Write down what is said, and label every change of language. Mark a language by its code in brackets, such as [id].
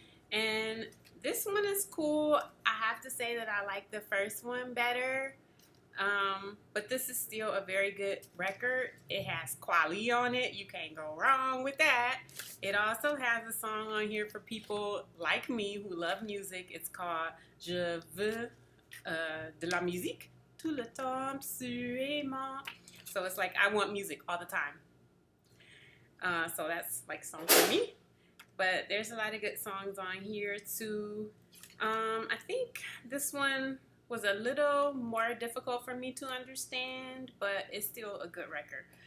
[en] And this one is cool. I have to say that I like the first one better. But this is still a very good record. It has Kweli on it. You can't go wrong with that. It also has a song on here for people like me who love music. It's called [fr] Je veux de la musique tout le temps absolument. [en] So it's like I want music all the time. So that's like a song for me. But there's a lot of good songs on here too. I think this one was a little more difficult for me to understand, but it's still a good record.